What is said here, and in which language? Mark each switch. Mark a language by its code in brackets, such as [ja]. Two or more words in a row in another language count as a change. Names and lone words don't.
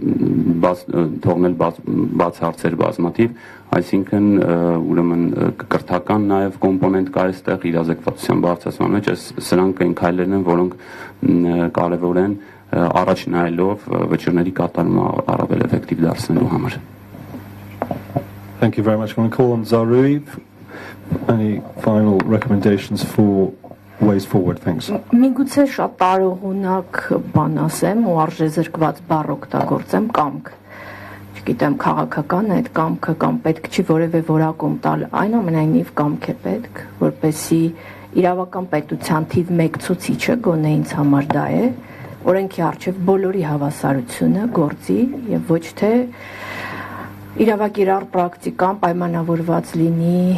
[hy] թողնել բաց հարցեր բազմաթիվ, այսինքն ուրեմն կրթական նաև կոմպոնենտ կա այստեղ իրազեկվածության բարձրացման մեջ, սրանք այն քայլերն են, որոնք կարևոր են առաջ նայելով վճիռների կատարումը առավել էֆեկտիվ դարձնելու համար։ [en] Thank you very much. I'm going to call on Zarui. Any final recommendations for ways forward? Thanks. [hy] Միգուցե շատ տարողունակ բան ասեմ ու արժեզրկված բառ օգտագործեմ կամք։ Չգիտեմ քաղաքական այդ կամքը կամ պետք չի որևէ որակում տալ, այնուամենայնիվ կամք է պետք, որպեսզի իրավական պետության թիվ 1 ցուցիչը գոնե ինձ համար դա է, օրենքի առջև բոլորի հավասարությունը գործի եւ ոչ թե իրավակիրառ պրակտիկան պայմանավորված լինի